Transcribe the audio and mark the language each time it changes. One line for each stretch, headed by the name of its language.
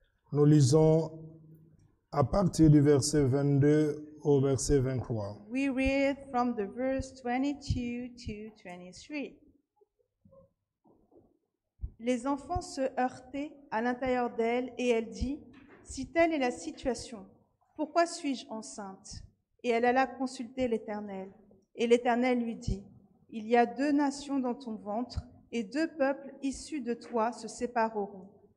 French: Nous lisons à partir du verset 22 au verset 23.
English: We read from the verse 22 to 23.
French: Les enfants se heurtaient à l'intérieur d'elle et elle dit, « Si telle est la situation, pourquoi suis-je enceinte ?» Et elle alla consulter l'Éternel. Et l'Éternel lui dit, « Il y a 2 nations dans ton ventre et 2 peuples issus de toi se sépareront.